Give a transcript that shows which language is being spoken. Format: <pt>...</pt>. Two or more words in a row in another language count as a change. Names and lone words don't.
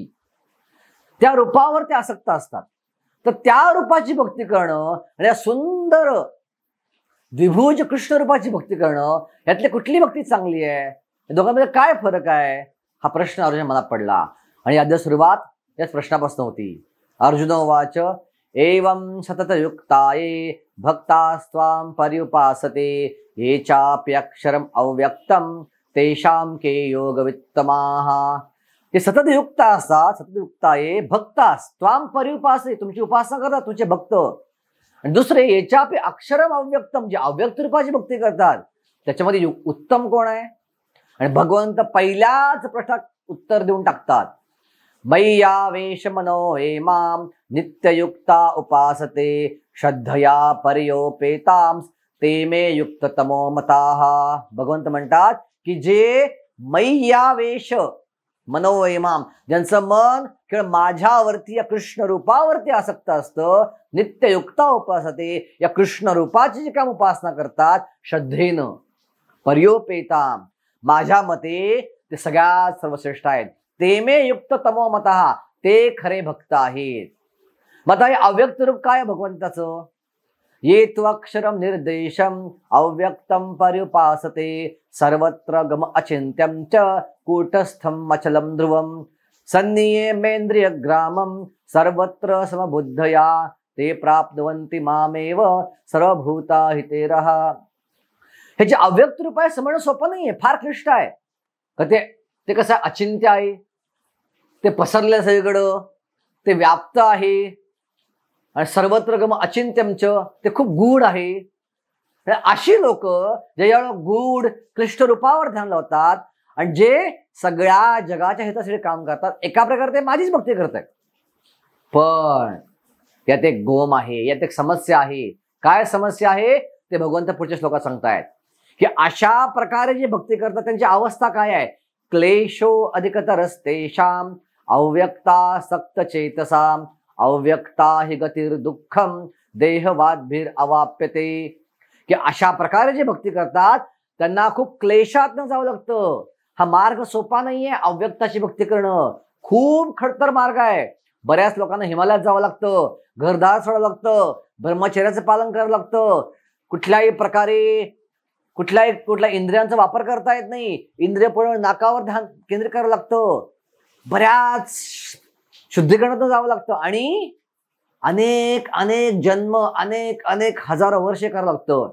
<mr>त्या रूपावर ते आसक्त असतात. तर त्या रूपाची भक्ती करणं आणि या सुंदर द्विभुज कृष्ण रूपाची भक्ती करणं, यातली कुठली भक्ती चांगली आहे, या दोघांमध्ये काय फरक आहे, हा प्रश्न अर्जुन मनात पडला. आणि आद्य सुरुवात याच प्रश्नापासून होती.</mr> <sa>अर्जुन उवाच एवं सततयुक्ताये भक्तास्त्वां पर्युपासते ये चाप्यक्षरम् अव्यक्तं तेषां के योगवित्तमाः.</sa> <mr>ते सततयुक्त असतात,</mr> <sa>सततयुक्ताये भक्तास्त्वां पर्युपासते,</sa> <mr>तुमची उपासना करतात तुमचे भक्त. आणि दुसरे याच्यापे</mr> <sa>अक्षरम अव्यक्तम,</sa> <mr>जे अव्यक्त रूपाची भक्ती करतात, त्याच्यामध्ये उत्तम कोण आहे? आणि भगवंत पहिल्याच प्रश्नात उत्तर देऊन टाकतात.</mr> <sa>मय्यावेश मनो हे माम नित्ययुक्ता उपासते श्रद्धया पर्योपेतां ते मे युक्ततमो मताः.</sa> <mr>भगवंत म्हणतात की जे</mr> <sa>मय्यावेश मनोयमाम,</sa> <mr>ज्यांचं मन केवळ माझ्यावरती या कृष्ण रूपावरती आसक्त असतं,</mr> <sa>नित्ययुक्ता उपासते,</sa> <mr>या कृष्ण रूपाची जी काम उपासना करतात श्रद्धेनं, पर्योपेताम, माझ्या मते ते सगळ्यात सर्वश्रेष्ठ आहेत.</mr> <sa>ते मे युक्त तमो मतः,</sa> <mr>ते खरे भक्त आहेत. मग हे अव्यक्त रूप काय भगवंताचं?</mr> <sa>ये त्वक्षरम निर्देशम अव्यक्तम पर्युपासते सर्वत्र गम अचिंत्यम च कूटस्थम अचलम ध्रुवम सन्नियमेन्द्रिय ग्रामम सर्वत्र समबुद्धया ते प्राप्तवन्ति मामेव सर्वभूता हितेरः.</sa> <mr>हे जे अव्यक्त रूप आहे समजणं सोपं नाहीये, फार क्लिष्ट आहे. ते कसं अचिंत्य आहे, ते पसरलं सगळीकडं, ते व्याप्त आहे, आणि</mr> <sa>सर्वत्र गम अचिंत्यमच,</sa> <mr>ते खूप गूढ आहे. अशी लोक जे गूढ क्लिष्ट रूपावर ध्यान लावतात आणि जे सगळ्या जगाच्या हितासाठी काम करतात, एका प्रकारे ते माझीच भक्ती करतात. पण यात एक गोम आहे, यात एक समस्या आहे. काय समस्या आहे ते भगवंत पुढच्या श्लोकात सांगतायत की अशा प्रकारे जे भक्ती करतात त्यांची अवस्था काय आहे?</mr> <sa>क्लेशो अधिकतरस्तेषां अव्यक्ता सक्त चेतसाम अव्यक्ता हि गतिर दुःखम देहवादभीर अवाप्यते.</sa> <mr>की अशा प्रकारे जे भक्ती करतात त्यांना खूप क्लेशातनं जावं लागतं. हा मार्ग सोपा नाहीये. अव्यक्ताची भक्ती करणं खूप खडतर मार्ग आहे. बऱ्याच लोकांना हिमालयात जावं लागतं, घरदार सोडावं लागतं, ब्रह्मचर्याचं पालन करावं लागतं, कुठल्याही प्रकारे कुठल्या इंद्रियांचा वापर करता येत नाही, इंद्रिय पळून नाकावर ध्यान केंद्रित करावं लागतं, बऱ्याच शुद्धीकरणातून जावं लागतं आणि अनेक अनेक जन्म, अनेक हजारो वर्षे करावं लागतं.</mr>